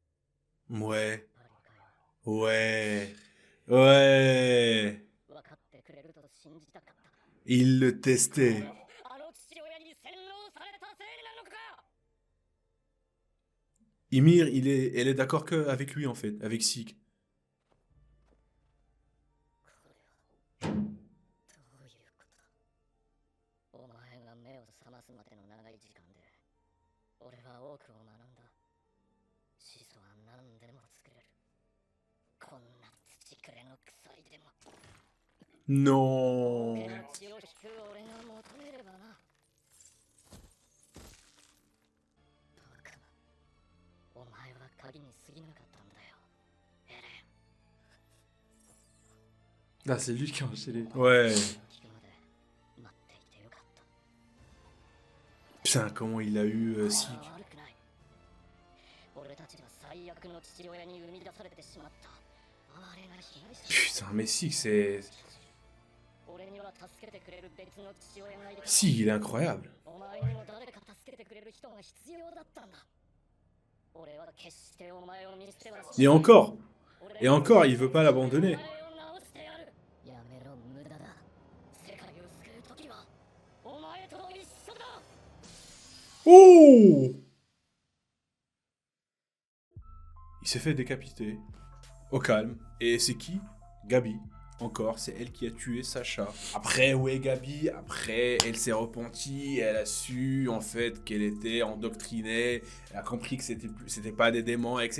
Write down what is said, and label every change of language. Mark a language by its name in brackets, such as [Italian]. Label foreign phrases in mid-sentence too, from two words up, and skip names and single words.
[French] Ouais. Ouais. Ouais. Il le testait. Ymir, elle est d'accord avec lui en fait, avec Sig. [Japanese] どういうことお前が目を覚ますまでの長い時間で俺は多くを学んだ。始祖は何でも作れる。こんな土くれの鎖でも [French] Non. [Japanese] 俺の血を引く俺が求めればな。バカな。お前は鍵に過ぎなかったんだよ、エレン。 [French] Là, c'est lui qui a enchaîné. Ouais. [Japanese] 聞くまで待っていてよかった。 [French] Putain, comment il a eu Sig. [Japanese] 悪くない。俺たちは最悪の父親に生み出されてしまった。哀れな被害者。 [French] Putain, mais Sig, c'est... [Japanese] 俺には助けてくれる別の父親がいる。 [French] Sig, il est incroyable. [Japanese] お前にも誰か助けてくれる人が必要だったんだ。俺は決してお前を見捨てはしない。 [French] Et encore, il veut pas l'abandonner. [Japanese] やめろ、無駄だ。世界を救う時はお前と一緒だ。 [French] Oh! Il s'est fait décapiter. Au calme. Et c'est qui? Gabi. Encore, c'est elle qui a tué Sacha. Après, ouais, Gabi, après, elle s'est repentie, elle a su, en fait, qu'elle était endoctrinée, elle a compris que c'était pas des démons, etc.